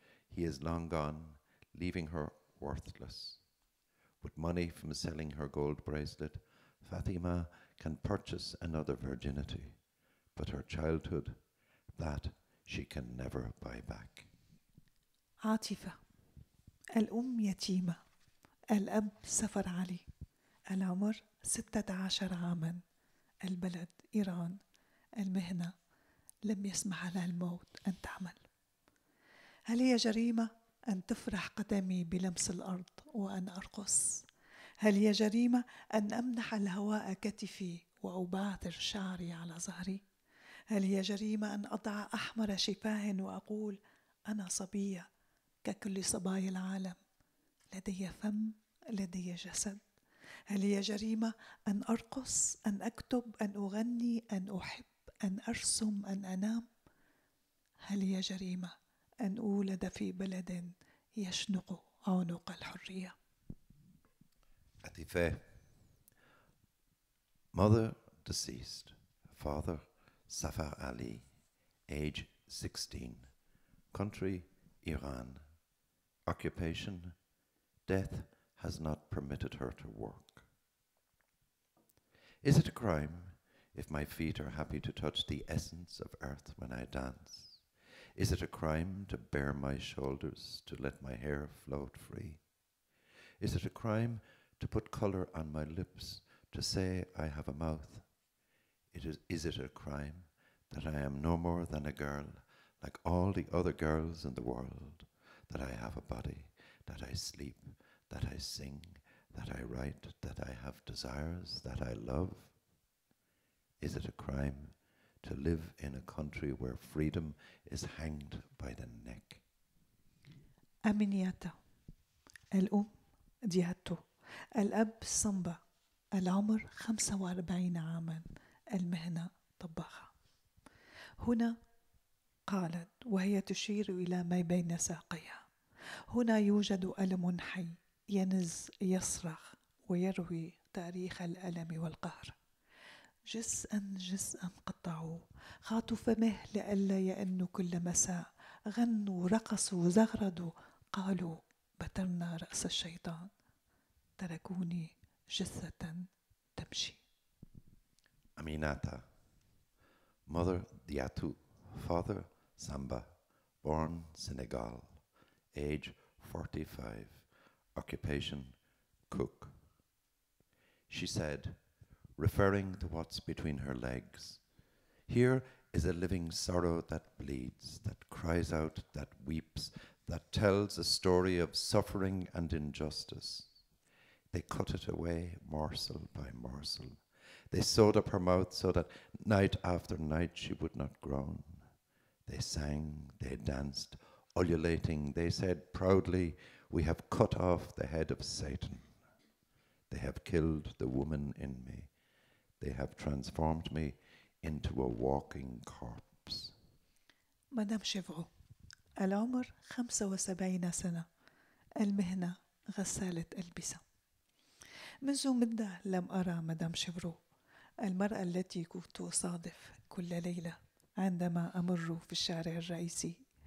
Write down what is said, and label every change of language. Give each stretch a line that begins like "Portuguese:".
English: He is long gone, leaving her worthless. With money from selling her gold bracelet, Fatima can purchase another virginity, but her childhood, that she can never buy back.
Arabic: عاطفة. الأم يتيمة، الأب سفر علي، العمر 16 عاما، البلد إيران، المهنة لم يسمح لها الموت أن تعمل. هل هي جريمة أن تفرح قدمي بلمس الأرض وأن أرقص؟ هل هي جريمة أن أمنح الهواء كتفي وأبعثر شعري على ظهري؟ هل هي جريمة أن أضع أحمر شفاه وأقول أنا صبية ككل صبايا العالم، لدي فم، لدي جسد؟ هل هي جريمة أن أرقص، أن أكتب، أن أغني، أن أحب، أن أرسم، أن أنام؟ هل هي جريمة أن أولد في بلد يشنق عنق الحرية؟
English: Atife, mother deceased, father Safar Ali, age 16, country Iran, occupation death has not permitted her to work. Is it a crime if my feet are happy to touch the essence of earth when I dance? Is it a crime to bare my shoulders, to let my hair float free? Is it a crime to put colour on my lips, to say I have a mouth? Is it a crime that I am no more than a girl, like all the other girls in the world, that I have a body, that I sleep, that I sing, that I write, that I have desires, that I love? Is it a crime to live in a country where freedom is hanged by the neck?
Arabic: أمنياتا. الأم دياتو، الأب صنبا، العمر 45 عاما، المهنة طباخة. هنا قالت وهي تشير إلى ما بين ساقيها، هنا يوجد ألم حي ينز يصرخ ويروي تاريخ الألم والقهر. جزءا جزءا قطعوه، خاطوا فمه لئلا يأنوا كل مساء، غنوا رقصوا زغردوا، قالوا بترنا رأس الشيطان، تركوني جثة تمشي.
English: Aminata, mother Diatou, father Samba, born Senegal, age 45, occupation cook. She said, referring to what's between her legs. Here is a living sorrow that bleeds, that cries out, that weeps, that tells a story of suffering and injustice. They cut it away morsel by morsel. They sewed up her mouth so that night after night she would not groan. They sang, they danced, ululating. They said proudly, "We have cut off the head of Satan. They have killed the woman in me. They have transformed me into a walking corpse."
Arabic: مدام شيفرو، العمر 75 سنة، المهنة غسالة ألبسة. منذ مدة لم أرى مدام شيفرو، المرأة التي كنت أصادف كل ليلة عندما أمر في الشارع الرئيسي.